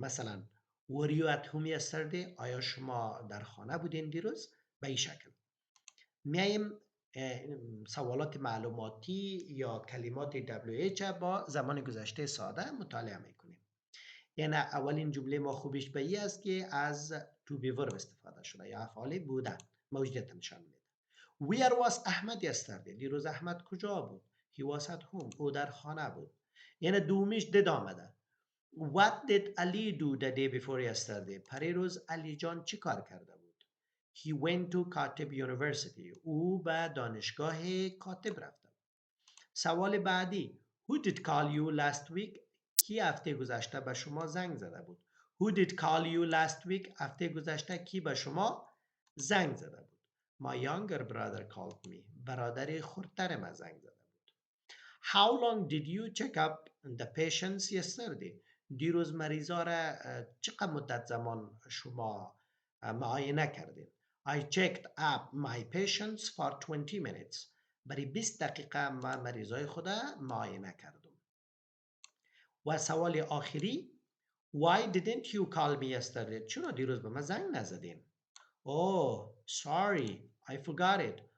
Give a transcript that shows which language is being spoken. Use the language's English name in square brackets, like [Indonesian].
[Persian] مثلا [English] were you at home yesterday؟ [Persian] آیا شما در خانه بودین دیروز؟ به این شکل میاییم سوالات معلوماتی یا کلمات WH با زمان گذشته ساده مطالعه میکنیم. یعنی اولین جمله ما خوبیش به این است که از to be verb استفاده شده یا افعال بودن موجودیت نشان میده. [English] Where was Ahmad yesterday؟ [Persian] دیروز احمد کجا بود؟ [English] He was at home. [Persian] او در خانه بود. یعنی دومیش did آمده. [English] What did Ali do the day before yesterday؟ [Persian] پریروز علی جان چی کار کرده بود؟ [English] He went to Katib University. [Persian] او به دانشگاه کاتب رفته. سوال بعدی [English] Who did call you last week؟ [Persian] کی هفته گذشته به شما زنگ زده بود؟ [English] Who did call you last week؟ [Persian] هفته گذشته کی به شما زنگ زده بود؟ [English] My younger brother called me. [Persian] برادر خردتر من زنگ زده بود. [English] How long did you check up the patients yesterday؟ [Persian] دیروز مریضا را چقدر مدت زمان شما معاینه کردین؟ [English] I checked up my patients for 20 minutes. [Persian] برای 20 دقیقه من مریضای خود معاینه کردم. و سوال آخری [English] Why didn't you call me yesterday؟ [Persian] چرا دیروز به من زنگ نزدین؟ [English] Oh, sorry, I forgot it.